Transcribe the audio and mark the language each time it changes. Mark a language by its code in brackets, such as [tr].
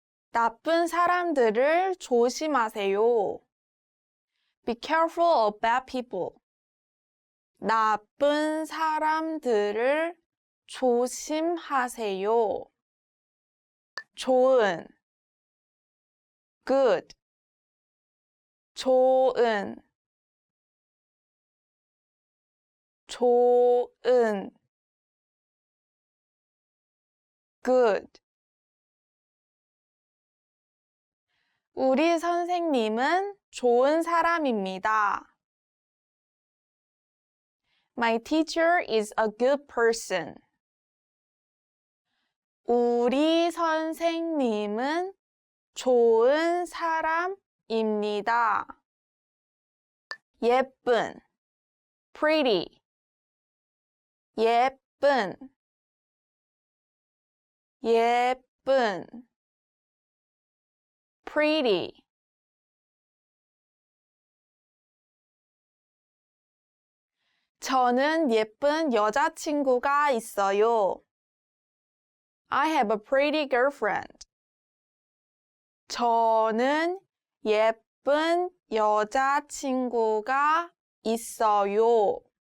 [ko] 나쁜 사람들을 조심하세요. [en] Be careful of bad people. [ko] 나쁜 사람들을 조심하세요. 좋은. [en] Good. [ko] 좋은. 좋은. [en] Good. [ko] 우리 선생님은 좋은 사람입니다. [en] My teacher is a good person. [ko] 우리 선생님은 좋은 사람입니다. 예쁜. [en] Pretty. [ko] 예쁜. 예쁜. [en] Pretty. [ko] 저는 예쁜 여자친구가 있어요. [en] I have a pretty girlfriend. [ko] 저는 예쁜 여자친구가 있어요.